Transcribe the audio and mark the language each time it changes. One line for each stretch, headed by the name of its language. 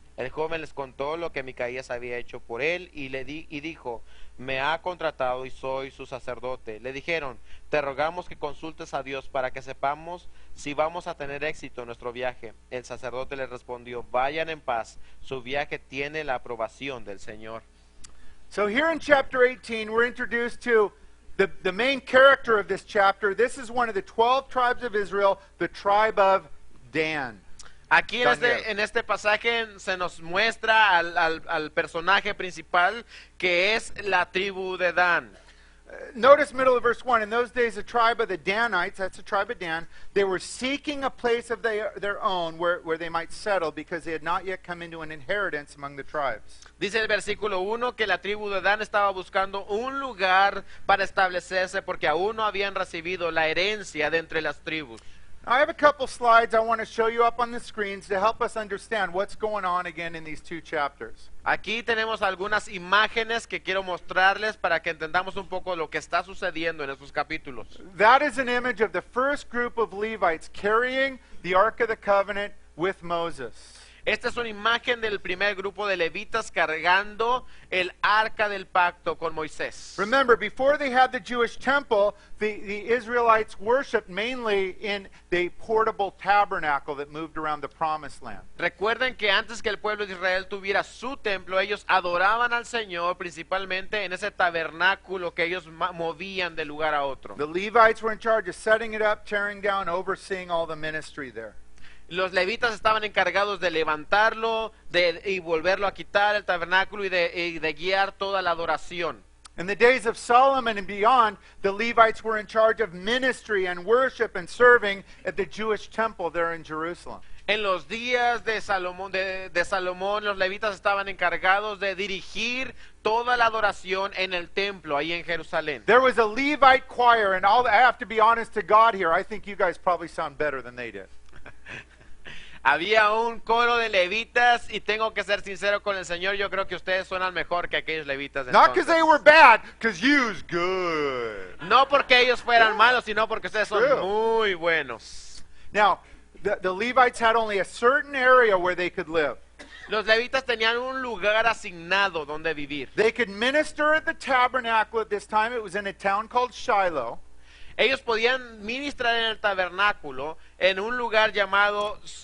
Spanish: El joven les contó lo que Micaías había hecho por él y dijo, me ha contratado y soy su sacerdote. Le dijeron, te rogamos que consultes a Dios para que sepamos si vamos a tener éxito en nuestro viaje. El sacerdote le respondió, vayan en paz, su viaje tiene la aprobación del Señor.
English: So here in chapter 18, we're introduced to the main character of this chapter. This is one of the 12 tribes of Israel, the tribe of Dan.
Spanish: Aquí Daniel. en este pasaje se nos muestra al personaje principal, que es la tribu de Dan.
English: Notice middle of verse 1. In those days, the tribe of the Danites, that's the tribe of Dan, they were seeking a place of their own where they might settle because they had not yet come into an inheritance among the tribes.
Spanish: Dice el versículo 1 que la tribu de Dan estaba buscando un lugar para establecerse porque aún no habían recibido la herencia de entre las tribus.
English: Now, I have a couple slides I want to show you up on the screens to help us understand what's going on again in these two chapters.
Spanish: Aquí tenemos algunas imágenes que quiero mostrarles para que entendamos un poco lo que está sucediendo en estos capítulos.
English: That is an image of the first group of Levites carrying the Ark of the Covenant with Moses.
Spanish: Esta es una imagen del primer grupo de levitas cargando el arca del pacto con Moisés.
English: Remember, before they had the Jewish temple, the Israelites worshipped mainly in the portable tabernacle that moved around the promised land.
Spanish: Recuerden que antes que el pueblo de Israel tuviera su templo, ellos adoraban al Señor principalmente en ese tabernáculo que ellos movían de lugar a otro.
English: The Levites were in charge of setting it up, tearing down, overseeing all the ministry there.
Spanish: Los levitas estaban encargados de levantarlo y volverlo a quitar el tabernáculo y de guiar toda la adoración.
English: In the days of Solomon and beyond, the Levites were in charge of ministry and worship and serving at the Jewish temple there in Jerusalem.
Spanish: En los días de Salomón, los levitas estaban encargados de dirigir toda la adoración en el templo, ahí en Jerusalén.
English: There was a Levite choir, and I have to be honest to God here, I think you guys probably sound better than they did.
Spanish: Había un coro de levitas y tengo que ser sincero con el Señor, yo creo que ustedes suenan mejor que aquellos levitas de
English: Not because
Spanish: entonces.
English: they were bad, because you's good.
Spanish: No porque ellos fueran malos, sino porque ustedes son
English: True.
Spanish: muy buenos.
English: Now, the Levites had only a certain area where they could live.
Spanish: Los levitas tenían un lugar asignado donde vivir.
English: They could minister at the tabernacle at this time. It was in a town called Shiloh.
Spanish: Ellos podían ministrar en el tabernáculo en un lugar llamado